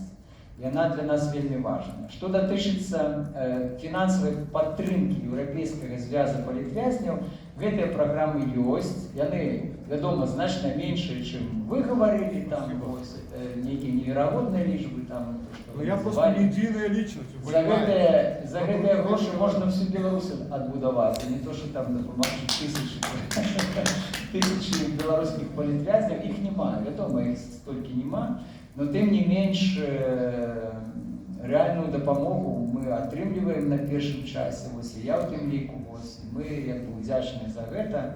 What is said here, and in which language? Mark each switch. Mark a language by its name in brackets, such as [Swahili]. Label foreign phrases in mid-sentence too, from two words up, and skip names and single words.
[Belarusian] Яна для нас вельмі важная. Што датычыцца фінансавай падтрымкі Еўрапейскага звяза палітвязняў, гэтыя праграмы ёсць. Яны, вядома, значна меншыя, чым вы гаварылі, там нейкія неверагодныя лічбы, там, [Russian] я просто медийная личность. [Belarusian] За гэтыя грошы можна всю Беларусь адбудаваць, а не то, што там дапамагчы тысячи беларускіх палітвязняў, іх няма, вядома, іх столькі няма, но тым не менш рэальную дапамогу мы атрымліваем на першым часе, і я ў тым ліку, мы удзячныя за гэта.